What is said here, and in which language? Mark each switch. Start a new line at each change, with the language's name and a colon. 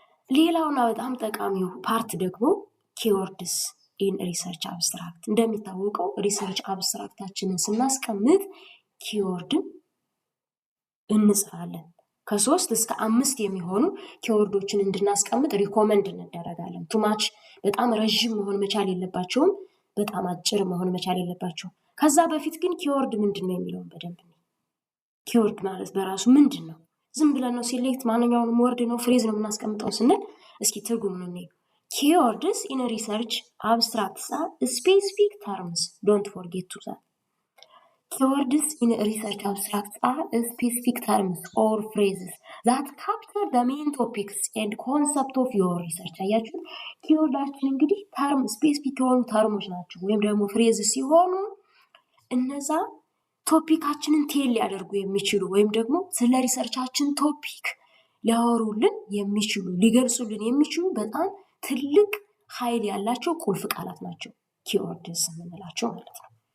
Amharic: ሌላውና በጣም ጠቃሚው ፓርት ደግሞ ኪወርድስ ኢን ሪሰርች አብስትራክት። እንደሚታወቀው ሪሰርች አብስትራክታችንን ስናስቀምጥ ኪወርድን እንጽፋለን። ከ3 እስከ 5 የሚሆኑ ኪወርዶችን እንድናስቀምጥ ሪኮመንድ እንደረጋለን። ቱማች በጣም ረዥም መሆን መቻል የለባቸውም፣ በጣም አጭር መሆን መቻል የለባቸውም። ከዛ በፊት ግን ኪወርድ ምንድነው የሚለውን በደንብ ነው። ኪወርድ ማለት በራሱ ምንድነው? ዝም ብለን ነው ሴሌክት ማንኛውንም ወርድ ነው ፍሬዝ ነው የምናስቀምጠው ስንል እስኪ ትርጉሙን ነው።
English: Keywords in research abstracts are specific terms. Don't forget to that. Keywords in research abstracts are specific terms or phrases that capture the main topics and concept of your research.
Amharic: አያችሁ ኪወርዳችን እንግዲህ ተርም ስፔሲፊክ የሆኑ ተርሞች ናቸው ወይም ደግሞ ፍሬዝ ሲሆኑ እነዛ ቶፒካችንን ቴል ሊያደርጉ የሚችሉ ወይም ደግሞ ስለ ሪሰርቻችን ቶፒክ ሊያወሩልን የሚችሉ ሊገልጹልን የሚችሉ በጣም ትልቅ ኃይል ያላቸው ቁልፍ ቃላት ናቸው ኪወርድስ የምንላቸው ማለት ነው።